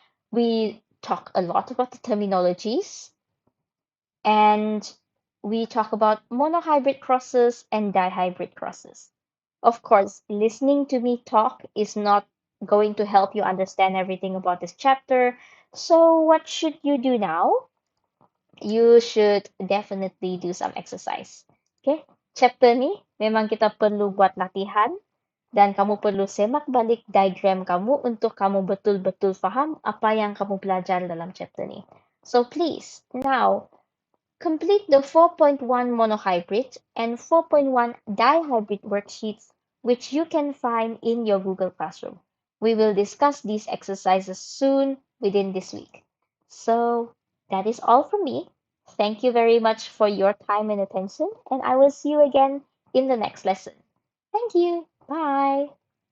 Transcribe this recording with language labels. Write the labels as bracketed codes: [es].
[en] We talk a lot about the terminologies, and we talk about monohybrid crosses and dihybrid crosses. Of course, listening to me talk is not going to help you understand everything about this chapter. So what should you do now? You should definitely do some exercise. Okay? [ms] Chapter ni memang kita perlu buat latihan dan kamu perlu semak balik diagram kamu untuk kamu betul-betul faham apa yang kamu belajar dalam chapter ni. [en] So please, now, complete the 4.1 monohybrid and 4.1 dihybrid worksheets, which you can find in your Google Classroom. We will discuss these exercises soon within this week. So that is all from me. Thank you very much for your time and attention, and I will see you again in the next lesson. Thank you. Bye.